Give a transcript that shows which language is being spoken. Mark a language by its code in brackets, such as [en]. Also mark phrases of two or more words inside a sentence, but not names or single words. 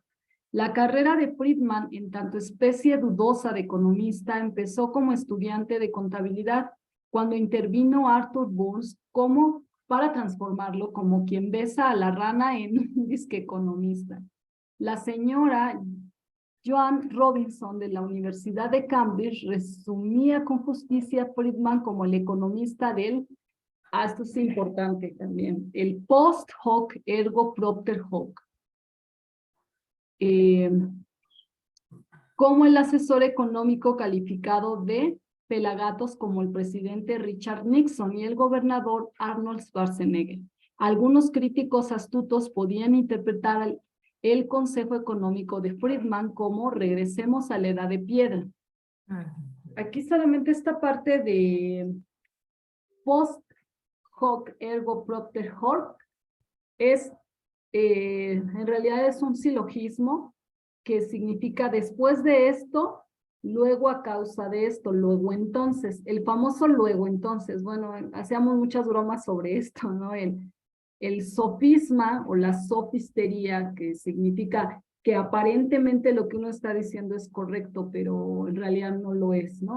[es] La carrera de Friedman, en tanto especie dudosa de economista, empezó como estudiante de contabilidad, cuando intervino Arthur Burns como para transformarlo como quien besa a la rana en un disque economista. La señora Joan Robinson de la Universidad de Cambridge resumía con justicia a Friedman como el economista del, esto es importante también, el [la] post hoc ergo propter hoc. [es] Como el asesor económico calificado de pelagatos como el presidente Richard Nixon y el gobernador Arnold Schwarzenegger. Algunos críticos astutos podían interpretar el consejo económico de Friedman como regresemos a la edad de piedra. Aquí solamente esta parte de [la] post hoc ergo propter hoc [es] es, en realidad es un silogismo que significa después de esto, luego a causa de esto, luego entonces, el famoso luego entonces. Bueno, hacíamos muchas bromas sobre esto, ¿no? El sofisma o la sofistería, que significa que aparentemente lo que uno está diciendo es correcto, pero en realidad no lo es, ¿no?